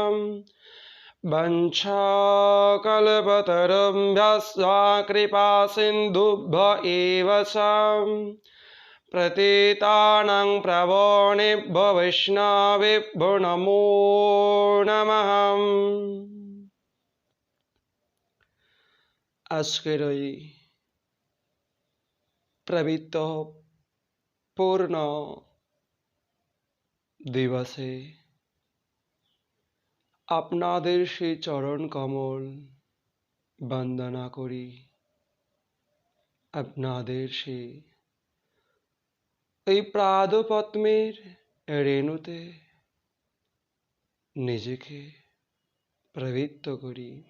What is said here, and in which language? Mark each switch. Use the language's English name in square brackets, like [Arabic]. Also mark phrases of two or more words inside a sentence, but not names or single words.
[Sanskrit] वंशाकल्पतरुभ्यश्च कृपासिन्धुभ्य एव च पतितानां पावनेभ्यो वैष्णवेभ्यो नमो नमः। [Bangla] আজকের এই পবিত্র পূর্ণ দিবসে আপনাদের সেই চরণ কমল বন্দনা করি, আপনাদের সেই এই পাদপদ্মের রেণুতে নিজেকে প্রবৃত্ত করি।